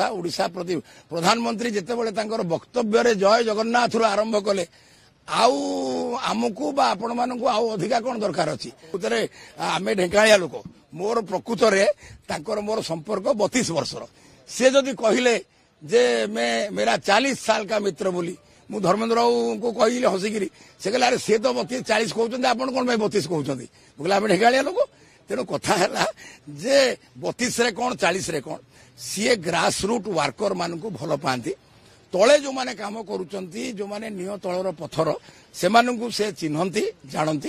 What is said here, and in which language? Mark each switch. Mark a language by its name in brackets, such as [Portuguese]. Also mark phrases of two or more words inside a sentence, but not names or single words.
[Odia] ଓଡ଼ିଶା ପ୍ରତି ପ୍ରଧାନମନ୍ତ୍ରୀ ଯେତେବେଳେ ତାଙ୍କର ବକ୍ତବ୍ୟରେ ଜୟ ଜଗନ୍ନାଥରୁ ଆରମ୍ଭ କଲେ, ଆଉ ଆମକୁ ବା ଆପଣମାନଙ୍କୁ ଆଉ ଅଧିକା କଣ ଦରକାର ଅଛି? ପ୍ରକୃତରେ ଆମେ ଢେଙ୍କାଳିଆ ଲୋକ, ମୋର ପ୍ରକୃତରେ ତାଙ୍କର ମୋର ସମ୍ପର୍କ 32 ବର୍ଷର। ସେ ଯଦି କହିଲେ ଯେ [Hindi] मेरा 40 साल का मित्र [Odia] ବୋଲି, ମୁଁ ଧର୍ମେନ୍ଦ୍ର ରାଉଙ୍କୁ କହିଲି ହସିକିରି, ସେ କହିଲେ ଆରେ ସିଏ ତ 32-40 କହୁଛନ୍ତି, ଆପଣ କଣ ପାଇଁ 32 କହୁଛନ୍ତି? ମୁଁ କହିଲି ଆମେ ଢେଙ୍କାଳିଆ ଲୋକ। ତେଣୁ କଥା ହେଲା ଯେ 32ରେ କଣ 40ରେ କଣ, ସିଏ [English] grass root worker [Odia] ମାନଙ୍କୁ ଭଲ ପାଆନ୍ତି। ତଳେ ଯୋଉମାନେ କାମ କରୁଛନ୍ତି, ଯୋଉମାନେ ନିହ ତଳର ପଥର, ସେମାନଙ୍କୁ ସେ ଚିହ୍ନନ୍ତି, ଜାଣନ୍ତି।